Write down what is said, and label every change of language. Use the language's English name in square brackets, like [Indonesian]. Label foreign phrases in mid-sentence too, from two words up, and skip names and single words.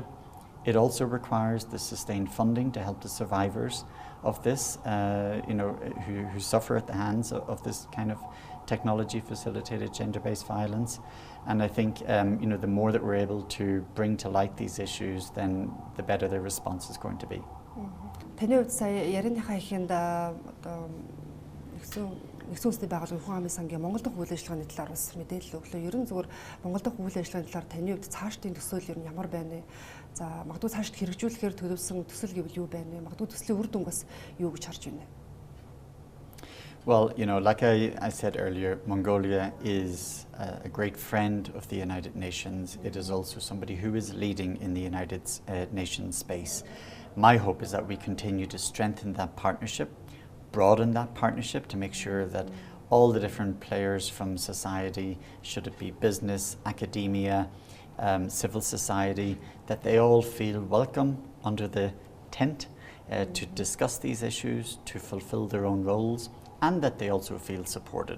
[English] It also requires the sustained funding to help the survivors of this, who suffer at the hands of this kind of technology facilitated gender-based violence. And I think the more that we're able to bring to light these issues, then the better the response is going to be. [Mongolian] Таны хувьд сая ярианыхаа ихэнд нэгэн улсын байгууллагын хүн амын сангийн Монгол дахь үйл ажиллагааны талаар бас мэдээлэл өглөө. Ер нь зүгээр Монгол дахь үйл ажиллагааны талаар таны хувьд цаашдын төсөөл ер нь ямар байна вэ? За магадгүй цаашд хэрэгжүүлэхээр төлөвлөсөн төсөл гэвэл юу байна вэ? Магадгүй төслийн үр дүн бас юу гэж харж байна вэ? [English] Well, like I said earlier, Mongolia is a great friend of the United Nations. It is also somebody who is leading in the United Nations space. My hope is that we continue to strengthen that partnership, broaden that partnership to make sure that all the different players from society, should it be business, academia, civil society, that they all feel welcome under the tent to discuss these issues, to fulfill their own roles, and that they also feel supported.